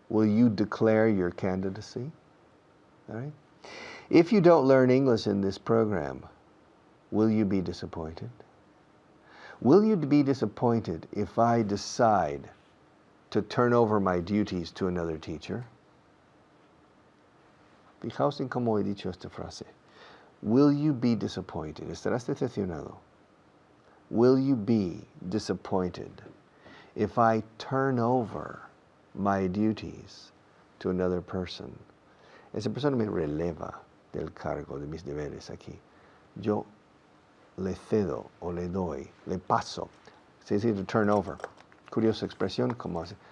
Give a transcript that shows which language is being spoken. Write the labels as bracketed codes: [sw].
[en] Will you declare your candidacy? All right. If you don't learn English in this program, will you be disappointed? Will you be disappointed if I decide to turn over my duties to another teacher? [es] Fijaos en cómo he dicho esta frase. [en] Will you be disappointed? [es] ¿Estarás decepcionado? [en] Will you be disappointed if I turn over my duties to another person. [es] Esa persona me releva del cargo de mis deberes aquí. Yo le cedo o le doy, le paso. Se dice [en] to turn over. [es] Curiosa expresión, como hace.